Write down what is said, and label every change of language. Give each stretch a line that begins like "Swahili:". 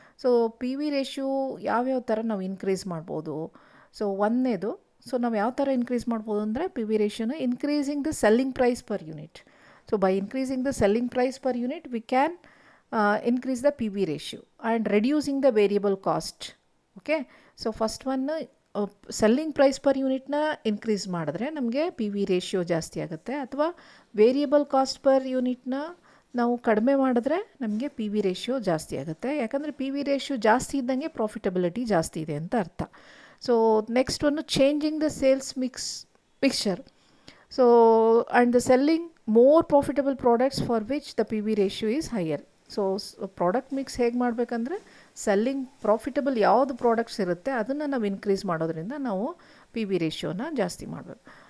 Kannada: So PV ratio ಯಾವ ಥರ ನಾವು ಇನ್ಕ್ರೀಸ್ ಮಾಡ್ಬೋದು? ಸೊ ಒಂದನೇದು, ಸೊ ನಾವು ಯಾವ ಥರ ಇನ್ಕ್ರೀಸ್ ಮಾಡ್ಬೋದು ಅಂದರೆ PV ರೇಷಿಯೋನ
English: Increasing the selling price per unit. So by increasing the selling price per unit, we can increase the PV ratio and reducing the variable cost. Okay, so first one selling price per unit
Kannada: na increase ಮಾಡಿದ್ರೆ ನಮಗೆ PV ratio ಜಾಸ್ತಿ ಆಗುತ್ತೆ, ಅಥವಾ variable cost per ಯೂನಿಟ್ನ ನಾವು ಕಡಿಮೆ ಮಾಡಿದ್ರೆ ನಮಗೆ PV ratio ಜಾಸ್ತಿ ಆಗುತ್ತೆ. ಯಾಕಂದರೆ PV ratio ಜಾಸ್ತಿ ಇದ್ದಂಗೆ ಪ್ರಾಫಿಟಬಿಲಿಟಿ ಜಾಸ್ತಿ ಇದೆ ಅಂತ ಅರ್ಥ.
English: So next ಒಂದು changing the sales mixture. So and the selling more profitable products for which the PV ratio is higher.
Kannada: So product mix ಹೇಗೆ ಮಾಡಬೇಕಂದ್ರೆ ಸೆಲ್ಲಿಂಗ್ ಪ್ರಾಫಿಟಬಲ್ ಯಾವುದು ಪ್ರಾಡಕ್ಟ್ಸ್ ಇರುತ್ತೆ ಅದನ್ನು ನಾವು ಇನ್ಕ್ರೀಸ್ ಮಾಡೋದ್ರಿಂದ ನಾವು PV ರೇಷಿಯೋನ ಜಾಸ್ತಿ ಮಾಡಬೇಕು.